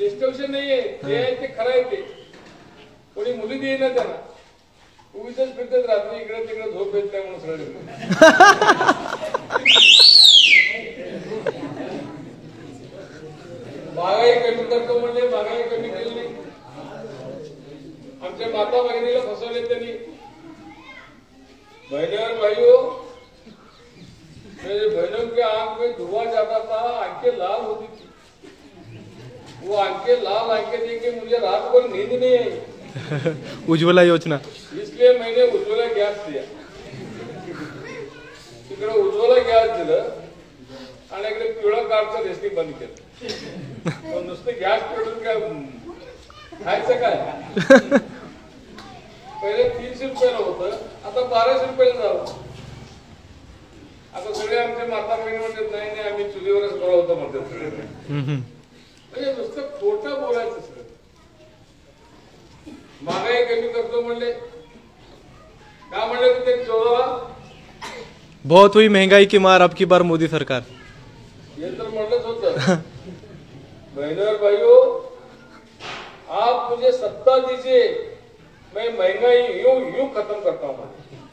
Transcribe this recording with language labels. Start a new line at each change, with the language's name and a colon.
Marathi: सिस्टमशन नाहीये, जे आहे ते खरं आहे. ते कोणी मुली देईना त्यांना, उगीच फिरतात रात्री इकडे तिकडे, झोप येत नाही म्हणून सगळे. महागाई कमी करतो म्हणजे महागाई कमी केली नाही. आमच्या माता भगिनीला फसवले त्यांनी.
Hindi: बहनों भाइयों, मेरे बहनों के आंख में धुआं जाता था, आंखें लाल होती थी. वो आंखें लाल आंखें देख के मुझे रात भर नींद नहीं आई. उज्ज्वला योजना, इसलिए मैंने उज्ज्वला गॅस दिया.
Marathi: तिकडे उज्ज्वला गॅस दिलं आणि इकडे पिवळा कार्डचं रेस्टिंग बंद केलं. नुसतं गॅस पेटून काय खायचं काय? पहिले 300 रुपयाला होतं, आता 1200 रुपयाला झालं. आता सगळे आमचे माता बहिणी म्हणतात नाही नाही आम्ही चुलीवरच बरं होतं म्हणतात सगळे. म्हणजे नुसतं खोटं बोलायचं सगळं. महागाई कमी करतो म्हणले, का म्हणले ते 14
Hindi: बहुत हुई महंगाई की मार अब की बार मोदी सरकार.
Marathi: हे तर म्हणलंच होतं.
Hindi: बहनों और भाइयों, आप मुझे सत्ता दीजिए, मैं महंगाई यूं यूं खत्म करता हूं.